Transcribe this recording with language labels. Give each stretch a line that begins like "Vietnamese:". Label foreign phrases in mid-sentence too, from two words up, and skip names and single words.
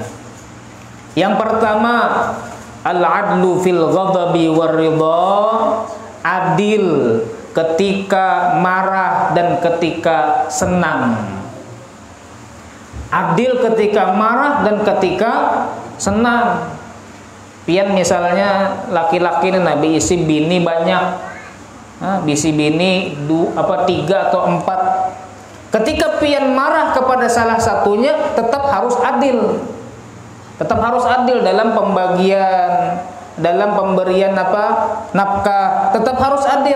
Indonesian: Yang pertama,
Arabic: al-adlu fil ghadabi war ridha,
Indonesian: adil ketika marah dan ketika senang. Adil ketika marah dan ketika senang.
Banjar: Pian misalnya laki-laki ini nabi isi bini banyak, bisi bini 3 atau 4.
Indonesian: Ketika pian marah kepada salah satunya, tetap harus adil. Tetap harus adil dalam pembagian, dalam pemberian nafkah, tetap harus adil.